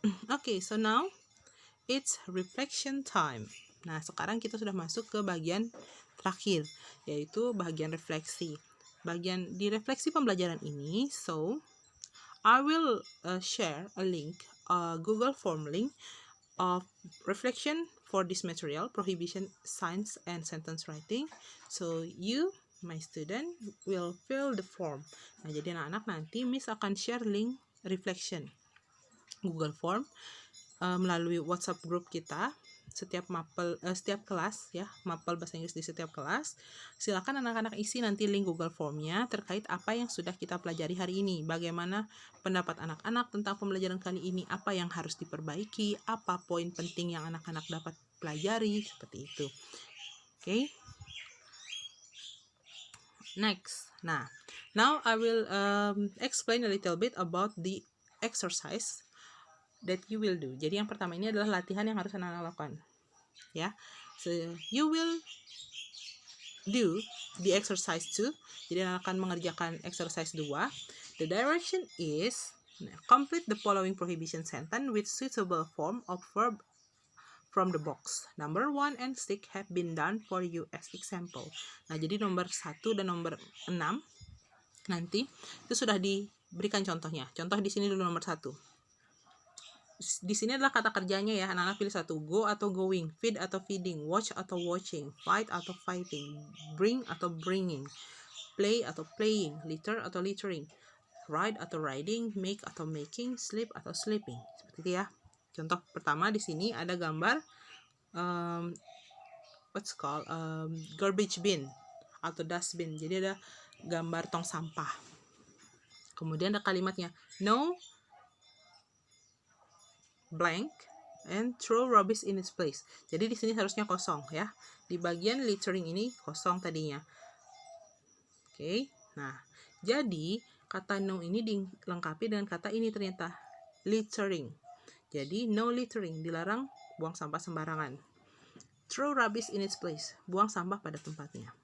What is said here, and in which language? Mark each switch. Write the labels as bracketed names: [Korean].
[English] Oke, so now it's reflection time. [Indonesian] Nah, sekarang kita sudah masuk ke bagian terakhir, yaitu bagian refleksi. Di refleksi pembelajaran ini, [English] so I will share a link, a Google Form link of reflection for this material, prohibition, science, and sentence writing. So you, my student, will fill the form. [Indonesian] Nah, jadi anak-anak nanti Miss akan share link reflection Google Form melalui WhatsApp group kita. Setiap kelas, ya, mapel bahasa Inggris di setiap kelas. Silakan anak-anak isi nanti link Google Formnya terkait apa yang sudah kita pelajari hari ini. Bagaimana pendapat anak-anak tentang pembelajaran kali ini, apa yang harus diperbaiki, apa poin penting yang anak-anak dapat pelajari, seperti itu. Oke. [English] Next. Nah, now I will explain a little bit about the exercise that you will do. [Indonesian] Jadi yang pertama ini adalah latihan yang harus anak-anak lakukan, ya. [English] So you will do the exercise 2. [Indonesian] Jadi anak akan mengerjakan exercise 2. [English] The direction is complete the following prohibition sentence with suitable form of verb from the box. Number 1 and 6 have been done for you as example. [Indonesian] Nah, jadi nomor 1 dan nomor 6 nanti itu sudah diberikan contohnya. Contoh di sini dulu nomor 1. Di sini adalah kata kerjanya, ya. Anak-anak pilih satu. Go atau going, feed atau feeding, watch atau watching, fight atau fighting, bring atau bringing, play atau playing, litter atau littering, ride atau riding, make atau making, sleep atau sleeping. Seperti itu, ya. Contoh pertama di sini ada gambar [English] what's called garbage bin atau dustbin. [Indonesian] Jadi ada gambar tong sampah. Kemudian ada kalimatnya [English] no blank and throw rubbish in its place. [Indonesian] Jadi di sini harusnya kosong ya. Di bagian littering ini kosong tadinya. Oke. Nah, jadi kata no ini dilengkapi dengan kata ini ternyata littering. Jadi [English] no littering, [Indonesian] dilarang buang sampah sembarangan. [English] Throw rubbish in its place, [Indonesian] buang sampah pada tempatnya.